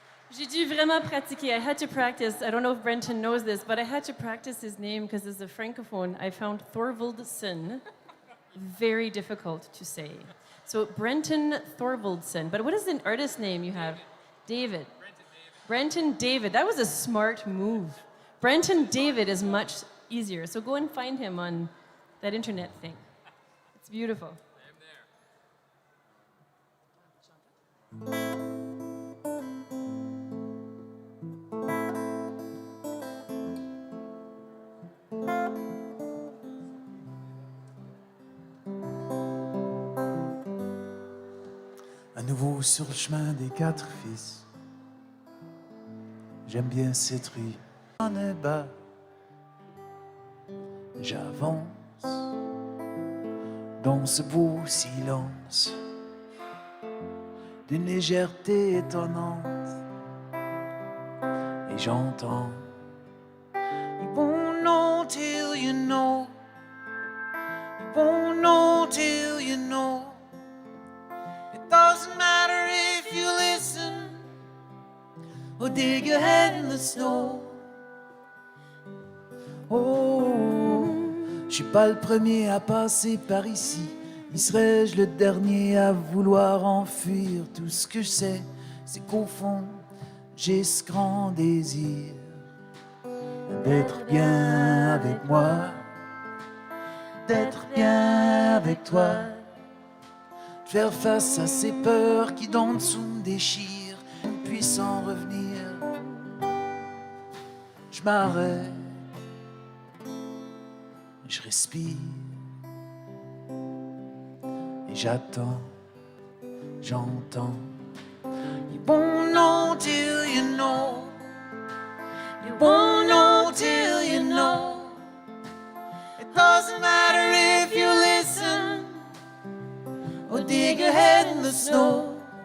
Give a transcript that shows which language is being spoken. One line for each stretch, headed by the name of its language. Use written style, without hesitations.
French: J'ai dû vraiment pratiquer.
English: I had to practice. I don't know if Brenton knows this, but I had to practice his name because as a francophone, I found Thorvaldsen very difficult to say. So Brenton Thorvaldsen. But what is the artist name you have? David. Brenton David. That was a smart move. Brenton David is much easier. So go and find him on that internet thing. It's beautiful.
French: À nouveau sur le chemin des quatre fils. J'aime bien cette rue. En bas, j'avance dans ce beau silence d'une légèreté étonnante. Et j'entends
English: You won't know till you know. You won't know till you know. It doesn't matter if you listen or dig your head in the snow.
French: Oh, je suis pas le premier à passer par ici. Y serais-je le dernier à vouloir enfuir? Tout ce que je sais, c'est qu'au fond, j'ai ce grand désir d'être bien avec moi, d'être bien avec toi, de faire face à ces peurs qui d'en dessous me déchirent, ne puissant revenir. Je m'arrête, je respire et j'attends, j'entends.
English: You won't know till you know. You won't know till you know. It doesn't matter if you listen or dig your head in the snow.